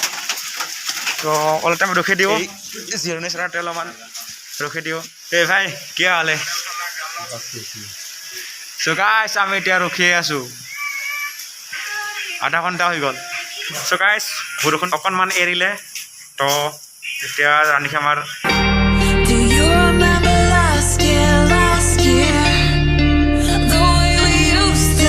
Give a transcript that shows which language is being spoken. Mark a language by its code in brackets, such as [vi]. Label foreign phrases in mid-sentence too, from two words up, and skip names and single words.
[as] তো অলপ টাইম ৰখি দিওঁ, জিৰণি চৰাতে অলপমান ৰখি দিওঁ। এই ভাই কি হালে? [en] so guys [as] আমি এতিয়া ৰখিয়ে আছোঁ, আধা ঘণ্টা হৈ গ'ল। [en] so guys [as] বৰষুণ অকণমান এৰিলে, তো এতিয়া ৰাণীখামাৰ। [en] Do you remember last year, the way we used